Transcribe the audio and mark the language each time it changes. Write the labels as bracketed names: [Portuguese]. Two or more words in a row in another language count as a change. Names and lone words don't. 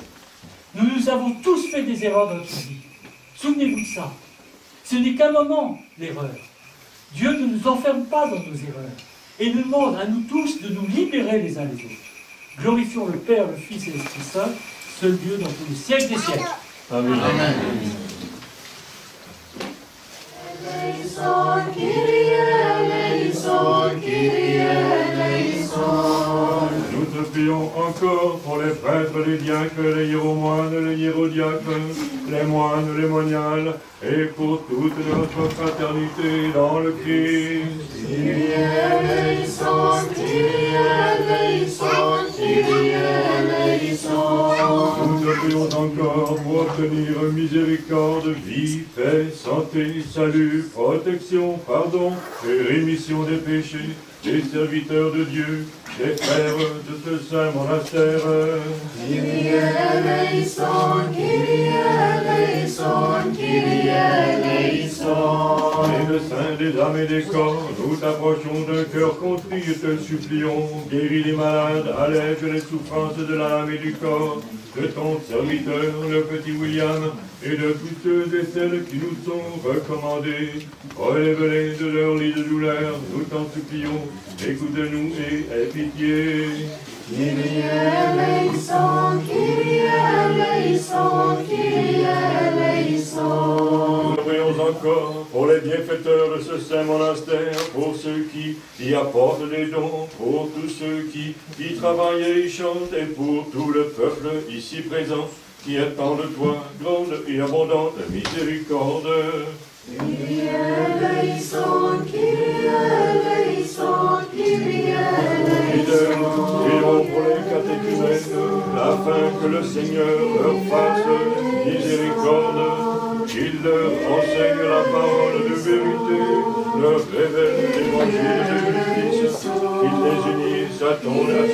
[French] Nous avons tous fait des erreurs dans notre vie. Souvenez-vous de ça. Ce n'est qu'un moment, l'erreur. Dieu ne nous enferme pas dans nos erreurs et nous demande à nous tous de nous libérer les uns les autres. Glorifions le Père, le Fils et l'Esprit Saint, seul Dieu dans tous les siècles des siècles. Amen. Amen. [Greek] Ελέησον, Κύριε, ελέησον, Κύριε, ελέησον. [French] Nous te prions encore pour les prêtres, les diacres, les hiéromoines, les hiérodiacres, les moines, les moniales, et pour toute notre fraternité dans le Christ. [Greek] Κύριε, ελέησον, Κύριε, ελέησον, Κύριε, ελέησον. [French] Nous te prions encore pour obtenir miséricorde, vie, paix, santé, salut, protection, pardon et rémission des péchés des serviteurs de Dieu, des frères de ce saint monastère. [Greek] Κύριε, ελέησον, Κύριε, ελέησον, Κύριε, ελέησον. [French] Et le saint des âmes et des corps, nous t'approchons d'un cœur contrit et te supplions, guéris les malades, allège les souffrances de l'âme et du corps, de ton serviteur, le petit William, et de tous ceux et celles qui nous sont recommandés. Relève-les de leur lit de douleur, nous t'en supplions, écoute-nous et aie pitié. [Greek] Κύριε, ελέησον, Κύριε, ελέησον, Κύριε, ελέησον. [French] Nous prions encore pour les bienfaiteurs de ce saint monastère, pour ceux qui y apportent des dons, pour tous ceux qui y travaillent et y chantent, et pour tout le peuple ici présent, qui attend de toi grande et abondante miséricorde. [Greek] Κύριε, ελέησον, Κύριε, ελέησον, Κύριε, ελέησον. [French] Prions pour les catéchumènes, afin que le Seigneur leur fasse miséricorde, qu'il leur enseigne la parole de vérité, leur révèle l'évangile de justice, qu'il les unisse à son